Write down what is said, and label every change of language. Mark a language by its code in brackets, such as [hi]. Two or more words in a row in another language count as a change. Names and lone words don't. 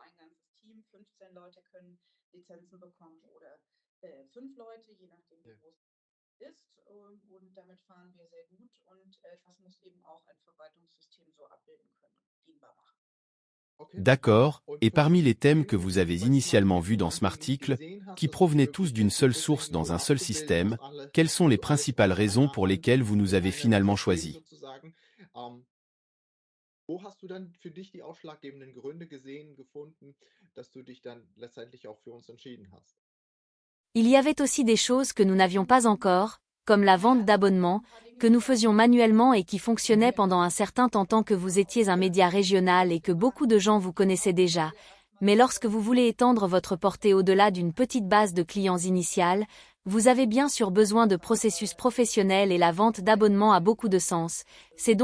[fr] D'accord, et parmi les thèmes que vous avez initialement vus dans Smarticle, qui provenaient tous d'une seule source dans un seul système, quelles sont les principales raisons pour lesquelles vous nous avez finalement choisis? [de] Wo hast du dann für dich die ausschlaggebenden Gründe gesehen, gefunden, dass du dich dann letztendlich auch für uns entschieden hast? [fr] Il y avait aussi des choses que nous n'avions pas encore, comme la vente d'abonnements, que nous faisions manuellement et qui fonctionnaient pendant un certain temps tant que vous étiez un média régional et que beaucoup de gens vous connaissaient déjà. Mais lorsque vous voulez étendre votre portée au-delà d'une petite base de clients initiale, vous avez bien sûr besoin de processus professionnels et la vente d'abonnements a beaucoup de sens.